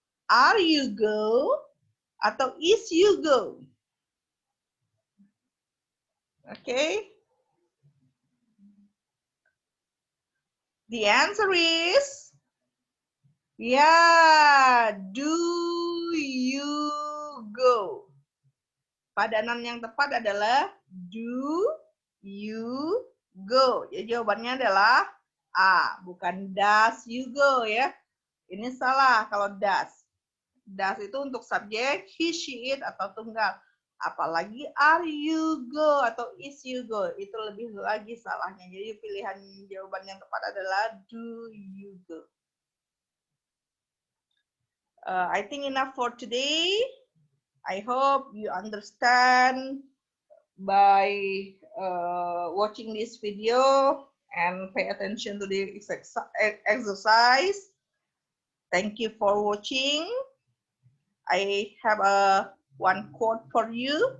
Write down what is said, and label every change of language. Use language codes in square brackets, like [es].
[en] Are you go? [id] Atau [en] is you go? Okay. The answer is, yeah, do you go? [id] Padanan yang tepat adalah [en] do you go. [id] Ya, jawabannya adalah A, bukan [en] does you go [id] ya. Ini salah kalau does. Does itu untuk subjek he, she, it atau tunggal. Apalagi [en] are you go [id] atau [en] is you go, [id] itu lebih lagi salahnya. Jadi pilihan jawaban yang tepat adalah [en] do you go. I think enough for today. I hope you understand by watching this video and pay attention to the exercise. Thank you for watching. I have one quote for you.